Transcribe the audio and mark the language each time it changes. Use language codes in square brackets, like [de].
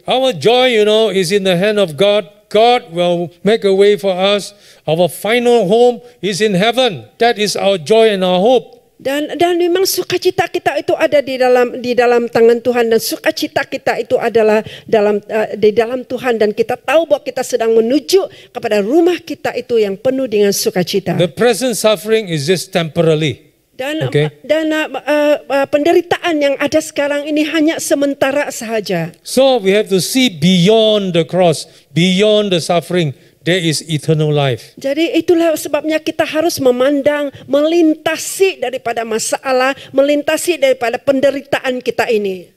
[en] Our joy, is in the hand of God. God will make a way for us. Our final home is in heaven. That is our joy and our hope. [ms] Dan memang sukacita kita itu ada di dalam tangan Tuhan, dan sukacita kita itu adalah di dalam Tuhan, dan kita tahu bahwa kita sedang menuju kepada rumah kita itu yang penuh dengan sukacita. [en] The present suffering is just temporarily. [ms] Dan [en] Okay. [ms] penderitaan yang ada sekarang ini hanya sementara sahaja. [en] So we have to see beyond the cross, beyond the suffering. There is eternal life. [ms] Jadi itulah sebabnya kita harus memandang, melintasi daripada masalah, melintasi daripada penderitaan kita ini.